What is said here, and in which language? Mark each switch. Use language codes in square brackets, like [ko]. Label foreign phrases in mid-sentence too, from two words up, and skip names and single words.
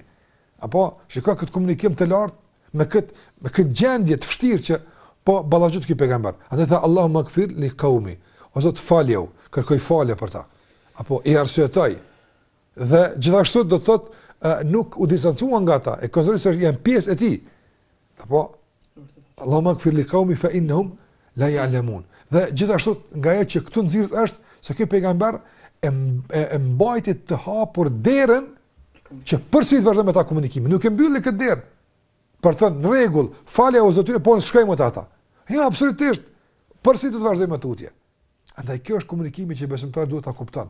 [sq] Apo shikoj këtë komunikim të lartë me këtë gjendje të vështirë që po ballafaqet ky pejgamber. Andaj tha [ar] اللهم اغفر لقومي. [sq] O Zot falju, kërkoj falje për ta. Apo i arsyetoj. Dhe gjithashtu do të thotë nuk u distancuan nga ata, e konsideroi se janë pjesë e tij. [ar] Apo اللهم اغفر لقومي فإنهم لا يعلمون. [sq] Dhe gjithashtu nga ajo që këtu nxirret është se ky pejgamber e mbajti të hapur derën që përsëri të vazhdojmë ta komunikimin. Nuk e mbylli këtë derë. Për të në rregull, falja o Zotit, po në shkojmë të ata. Jo, absolutisht. Përsëri të vazhdojmë tutje. Andaj kjo është komunikimi që besimtari duhet ta kupton.